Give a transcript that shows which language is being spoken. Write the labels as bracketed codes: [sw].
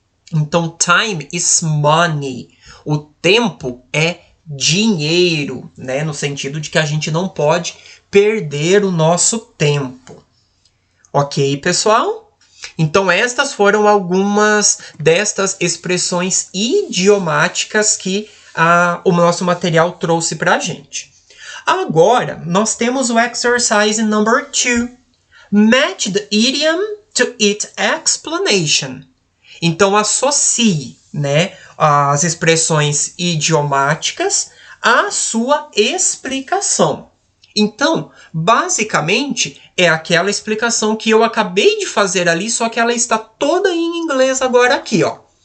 [pt] Então, [en] time is money. [pt] O tempo é dinheiro, né? No sentido de que a gente não pode perder o nosso tempo. Ok, pessoal? Então, estas foram algumas destas expressões idiomáticas que o nosso material trouxe para a gente. Agora, nós temos o exercise number 2. [en] Match the idiom to its explanation. [pt] Então, associe, né, as expressões idiomáticas à sua explicação. Então, basicamente, é aquela explicação que eu acabei de fazer ali, só que ela está toda em inglês agora aqui, ó.